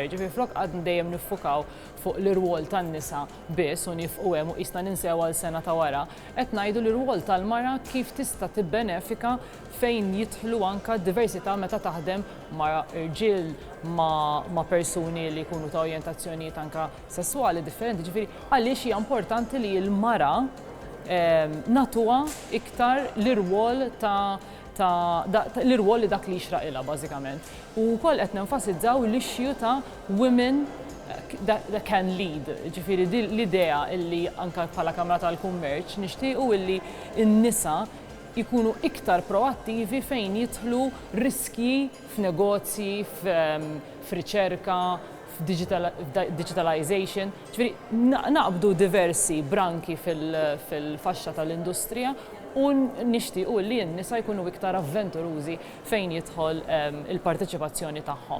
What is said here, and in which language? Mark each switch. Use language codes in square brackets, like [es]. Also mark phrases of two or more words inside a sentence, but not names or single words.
[mt] Ġifieri flok qegħdin dejjem niffukaw fuq l-irwol tan-nisa biss u nifqu hemm u qisna ninsew għal sena ta' wara, qed ngħidu l-irwol tal-mara kif tista' tibbenefika fejn jidħlu anke diversità meta taħdem ma' irġiel ma' persuni li jkunu ta' orjentazzjonijiet anke sesswali differenti. Ġifieri għaliex hija importanti li l-mara natuha iktar l-irwol l-irwol li dak li jixraqilha bażikament. U wkoll qed nenfasizzaw l-ixju ta' [en] women that can lead. [mt] Ġifieri l-idea illi anke bħala Kamra tal-Kummerċ nixtiequ illi n-nisa jkunu iktar proattivi fejn jidħlu riski f'negozji, f'riċerka, digitalization, ġifieri naqbdu diversi branki fil-faxxa tal-industrija u nixtiequ li n-nisa jkunu iktar avventurużi fejn jidħol il-parteċipazzjoni tagħhom.